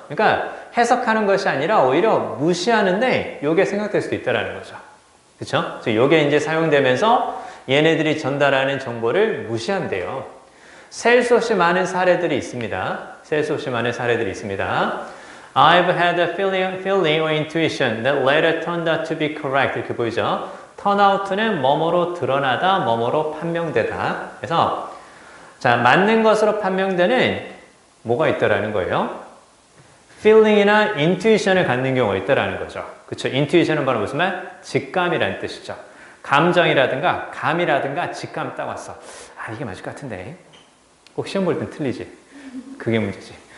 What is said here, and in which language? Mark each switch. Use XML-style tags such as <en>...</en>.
<ko>그러니까 해석하는 것이 아니라 오히려 무시하는데 요게 생각될 수도 있다라는 거죠. 그쵸? 요게 이제 사용되면서 얘네들이 전달하는 정보를 무시한대요. 셀 수 없이 많은 사례들이 있습니다. 셀 수 없이 많은 사례들이 있습니다.</ko> <en>I've had a feeling or intuition that later turned out to be correct.</en> <ko>이렇게 보이죠? turn out는 뭐뭐로 드러나다, 뭐뭐로 판명되다. 그래서 자, 맞는 것으로 판명되는 뭐가 있다라는 거예요? feeling이나 intuition을 갖는 경우가 있다라는 거죠. 그쵸? intuition은 바로 무슨 말? 직감이라는 뜻이죠. 감정이라든가 감이라든가 직감 딱 왔어. 아, 이게 맞을 것 같은데. 꼭 시험 볼 땐 틀리지. 그게 문제지.</ko>